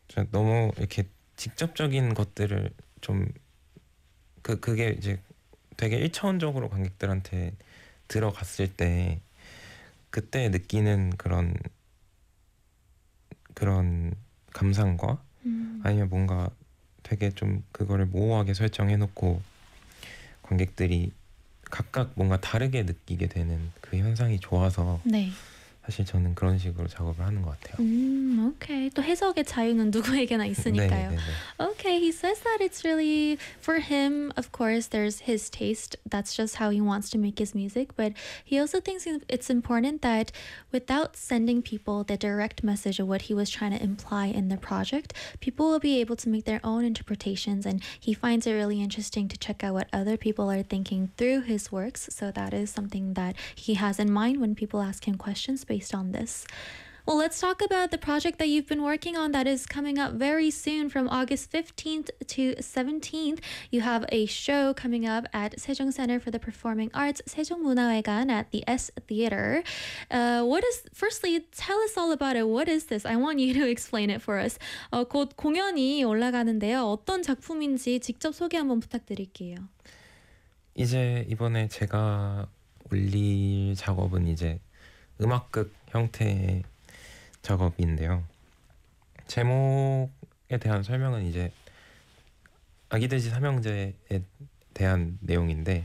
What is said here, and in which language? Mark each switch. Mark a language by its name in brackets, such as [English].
[Korean] 너무 이렇게 직접적인 것들을 좀 그게 이제 되게 일차원적으로 관객들한테 들어갔을 때 그때 느끼는 그런 감상과 아니면 뭔가 되게 좀 그거를 모호하게 설정해놓고 관객들이 각각 뭔가 다르게 느끼게 되는 그 현상이 좋아서 네. 사실 저는 그런 식으로 작업을 하는 것 같아요. [English] 오케이. [Korean] 또 해석의 자유는 누구에게나 있으니까요. 네. [English] Okay, he says that it's really for him, of course, there's his taste. That's just how he wants to make his music. But he also thinks it's important that without sending people the direct message of what he was trying to imply in the project, people will be able to make their own interpretations. And he finds it really interesting to check out what other people are thinking through his works. So that is something that he has in mind when people ask him questions based on this. Well, let's talk about the project that you've been working on that is coming up very soon from August 15th to 17th. You have a show coming up at Sejong Center for the Performing Arts, Sejong Munhwaegan at the S Theater. Firstly, tell us all about it. What is this? I want you to explain it for us. [Korean] 곧 공연이 올라가는데요. 어떤 작품인지 직접 소개 한번 부탁드릴게요. 이제 이번에 제가 올릴 작업은 이제 음악극 형태의 작업인데요. 제목에 대한 설명은 이제 아기돼지 삼형제에 대한 내용인데